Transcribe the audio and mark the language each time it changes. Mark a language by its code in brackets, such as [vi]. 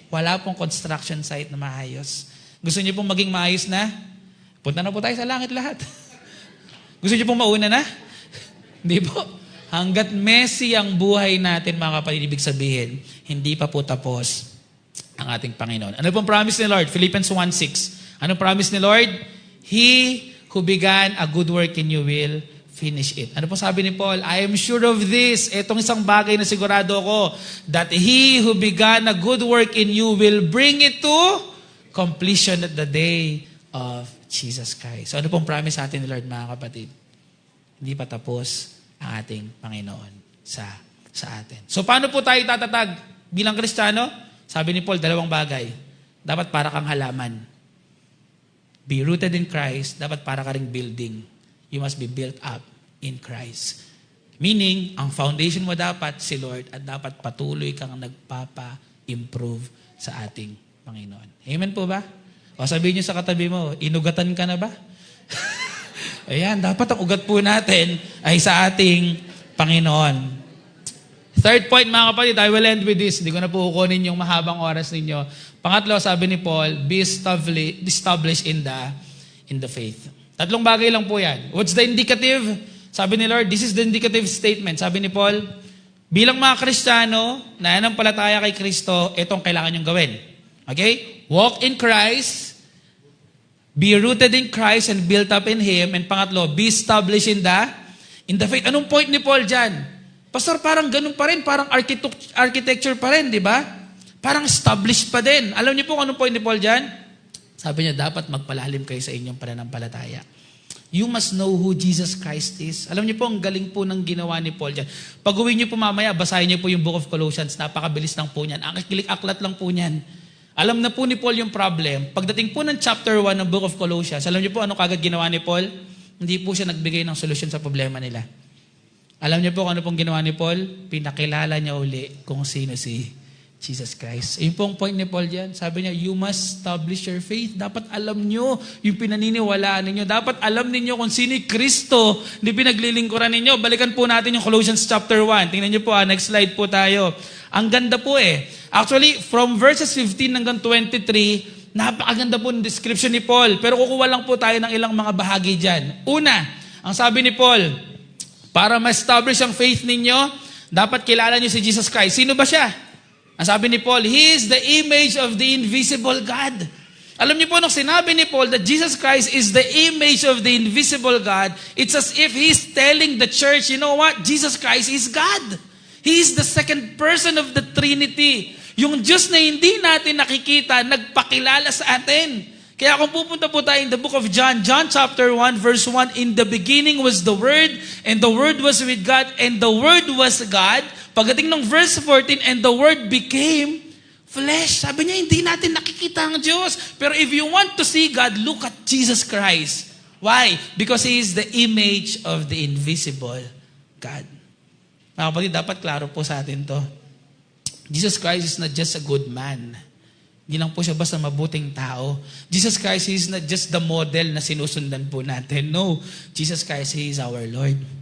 [tl] Wala pong construction site na maayos. Gusto niyo pong maging maayos na? Punta na po tayo sa langit lahat. Gusto niyo pong mauna na? Hindi po. Hanggat messy ang buhay natin, mga kapatid, ibig sabihin, hindi pa po tapos ang ating Panginoon. Ano pong promise ni Lord? Philippians 1:6. Anong promise ni Lord? [en] He who began a good work in you will finish it. [tl] Ano po sabi ni Paul? [en] I am sure of this. [tl] Itong isang bagay na sigurado ko, [en] that He who began a good work in you will bring it to completion at the day of Jesus Christ. [tl] So ano pong promise sa atin ni Lord, mga kapatid? Hindi pa tapos ang ating Panginoon sa atin. So paano po tayo tatatag bilang Kristiyano? Sabi ni Paul, dalawang bagay. Dapat para kang halaman. [en] be rooted in Christ, [tl] dapat para ka ring building. [en] You must be built up in Christ. [tl] Meaning, ang foundation mo dapat si Lord at dapat patuloy kang nagpapa-improve sa ating Panginoon. Amen po ba? O sabihin niyo sa katabi mo, inugatan ka na ba? Ayan, dapat ang ugat po natin ay sa ating Panginoon. [en] Third point [tl] mga kapatid, [en] I will end with this. [tl] Hindi ko na po kukunin yung mahabang oras ninyo. Pangatlo, sabi ni Paul, [en] be established in the faith. [tl] Tatlong bagay lang po yan. [en] What's the indicative? [tl] Sabi ni Lord, [en] this is the indicative statement. [tl] Sabi ni Paul, bilang mga Kristiyano, nananampalataya kay Kristo, itong kailangan nyong gawin. Okay? [en] Walk in Christ, be rooted in Christ and built up in Him. And [tl] pangatlo, [en] be established in the faith. [tl] Anong point ni Paul dyan? Pastor, parang ganun pa rin. Parang architecture pa rin, di ba? Parang established pa din. Alam niyo po kung anong point ni Paul dyan? Sabi niya, dapat magpalalim kayo sa inyong pananampalataya. [en] You must know who Jesus Christ is. [tl] Alam niyo po, ang galing po ng ginawa ni Paul dyan. Pag uwi niyo po mamaya, basahin niyo po yung Book of Colossians. Napakabilis lang po niyan. Ang kilik-aklat lang po niyan. Alam na po ni Paul yung problem. Pagdating po ng chapter 1 ng Book of Colossians, alam niyo po ano kagad ginawa ni Paul? Hindi po siya nagbigay ng solusyon sa problema nila. Alam niyo po kung ano pong ginawa ni Paul? Pinakilala niya uli kung sino si Jesus Christ. Yung pong point ni Paul dyan, sabi niya, [en] you must establish your faith. [tl] Dapat alam niyo yung pinaniniwalaan ninyo. Dapat alam ninyo kung sino yung Kristo na pinaglilingkuran ninyo. Balikan po natin yung Colossians chapter 1. Tingnan niyo po, next slide po tayo. Ang ganda po eh. Actually, [en] from verses 15 [tl] hanggang 23, napakaganda po ng description ni Paul. Pero kukuha lang po tayo ng ilang mga bahagi dyan. Una, ang sabi ni Paul, para ma-establish ang faith ninyo, dapat kilala niyo si Jesus Christ. Sino ba siya? Ang sabi ni Paul, [en] He is the image of the invisible God. [tl] Alam niyo po, nung sinabi ni Paul [en] that Jesus Christ is the image of the invisible God, it's as if He's telling the church, you know what? Jesus Christ is God. He is the second person of the Trinity. [tl] Yung Diyos na hindi natin nakikita, nagpakilala sa atin. Kaya kung pupunta po tayo [en] in the book of John, John chapter 1, verse 1, in the beginning was the Word, and the Word was with God, and the Word was God. [tl] Pagdating ng [en] verse 14, and the Word became flesh. [tl] Sabi niya, hindi natin nakikita ang Diyos. [en] Pero if you want to see God, look at Jesus Christ. Why? Because He is the image of the invisible God. [tl] Mga kapatid, dapat klaro po sa atin to. [en] Jesus Christ is not just a good man. [tl] Hindi lang po siya basta mabuting tao. [en] Jesus Christ, He is not just the model [tl] na sinusundan po natin. [en] No. Jesus Christ, He is our Lord.